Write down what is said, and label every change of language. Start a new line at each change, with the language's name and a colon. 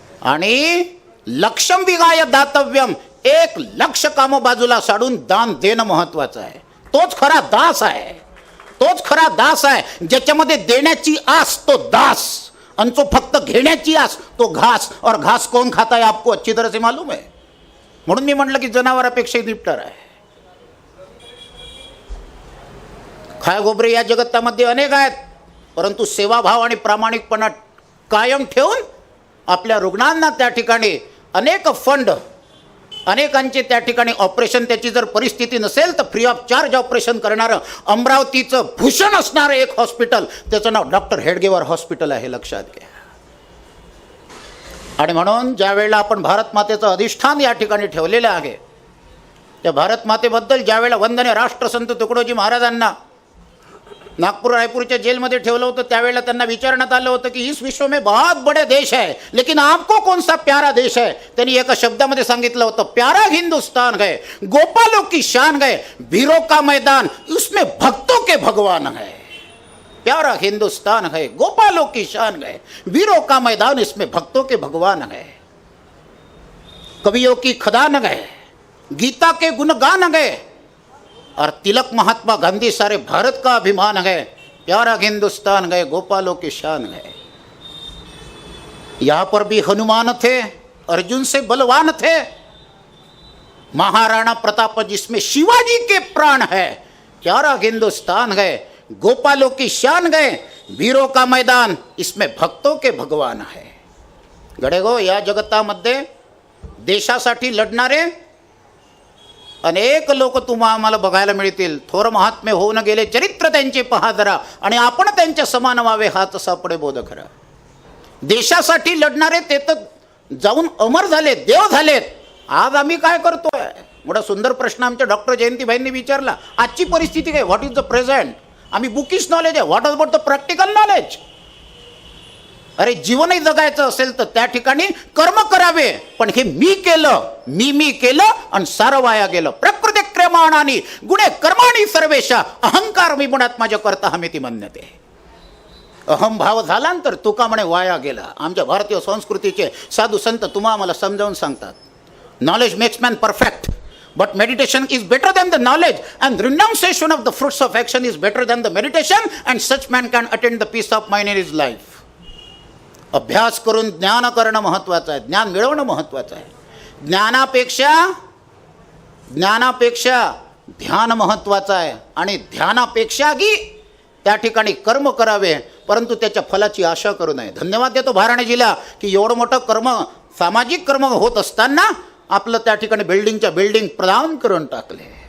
Marathi: आणि
Sanskrit: लक्षम विहाय दातव्यम
Marathi: 1,00,000 कामं बाजूला साडून दान देणं महत्त्वाचं आहे. तोच खरा दास आहे, तोच खरा दास आहे ज्याच्यामध्ये देण्याची आस तो दास, आणि जो फक्त घेण्याची आस तो घास.
Hindi: और घास कौन खाता है आपको अच्छी तरह से मालूम है.
Marathi: म्हणून मी म्हटलं की जनावरापेक्षाही निपटार आहे. खायगोबरे या जगतामध्ये अनेक आहेत, परंतु सेवाभाव आणि प्रामाणिकपणा कायम ठेवून आपल्या रुग्णांना त्या ठिकाणी अनेक फंड, अनेकांचे त्या ठिकाणी ऑपरेशन, त्याची जर परिस्थिती नसेल तर फ्री ऑफ चार्ज ऑपरेशन करणारं अमरावतीचं भूषण असणारं एक हॉस्पिटल, त्याचं नाव डॉक्टर हेडगेवार हॉस्पिटल आहे, लक्षात घ्या. आणि म्हणून ज्या वेळेला आपण भारत मातेचं अधिष्ठान या ठिकाणी ठेवलेलं आहे, त्या भारत मातेबद्दल ज्या वेळेला वंदनीय राष्ट्रसंत तुकडोजी महाराजांना नागपूर रायपूरच्या जेलमध्ये ठेवलं होतं, त्यावेळेला त्यांना विचारण्यात आलं होतं की
Hindi: इस विश्व में बहुत बड़े देश है लेकिन आपको कौन सा प्यारा देश है.
Marathi: त्यांनी एका शब्दामध्ये सांगितलं होतं,
Hindi: प्यारा हिंदुस्तान है, गोपालों की शान है, वीरों का मैदान उसमें भक्तों के भगवान है. प्यारा हिंदुस्तान है, गोपालों की शान है, वीरों का मैदान इसमें भक्तों के भगवान है. कवियों की खदान है, गीता के गुणगान है, और तिलक महात्मा गांधी सारे भारत का अभिमान है. प्यारा हिंदुस्तान गए, गोपालों की शान है. यहाँ पर भी हनुमान थे, अर्जुन से बलवान थे. महाराणा प्रताप जिसमें शिवाजी के प्राण है. प्यारा हिंदुस्तान गए, गोपालों की शान गए, वीरों का मैदान इसमें भक्तों के भगवान है.
Marathi: गडेगो या जगतामध्ये देशासाठी लढणारे अनेक लोक तुम्हा आम्हाला बघायला मिळतील. थोर महात्मे होऊन गेले, चरित्र त्यांचे पहा जरा, आणि आपण त्यांच्या समान व्हावे हाच सापडे बोध खरा. देशासाठी लढणारे ते तर जाऊन अमर झाले, देव झालेत. आज आम्ही काय करतोय? मोठा सुंदर प्रश्न आमच्या डॉक्टर जयंतीभाईंनी विचारला. आजची परिस्थिती काय?
English: What is the present?
Marathi: आम्ही बुकिश नॉलेज आहे,
English: What about the practical knowledge?
Marathi: अरे जीवनही जगायचं असेल तर त्या ठिकाणी कर्म करावे, पण हे मी केलं, मी केलं आणि सारं वाया गेलं.
Sanskrit: प्रकृती क्रमाणानी गुणे कर्माणी सर्वेशा अहंकार विमुणात माझ्या करता हमेती म्हणते.
Marathi: अहंभाव झाल्यानंतर तुका म्हणे वाया गेला. आमच्या भारतीय संस्कृतीचे साधू संत तुम्हा आम्हाला समजावून सांगतात,
English: Knowledge makes man perfect, but meditation is better than the knowledge, and renunciation of the fruits of action is better than the meditation, and such man can attain the peace of mind in his life.
Marathi: अभ्यास करून ज्ञान करणं महत्त्वाचं आहे, ज्ञान मिळवणं महत्त्वाचं आहे. ज्ञानापेक्षा ध्यान महत्त्वाचं आहे, आणि ध्यानापेक्षाही त्या ठिकाणी कर्म करावे, परंतु त्याच्या फलाची आशा करू नये. धन्यवाद देतो भारण्याजीला की एवढं मोठं कर्म, सामाजिक कर्म होत असताना आपलं त्या ठिकाणी बिल्डिंगच्या बिल्डिंग प्रदान करून टाकले.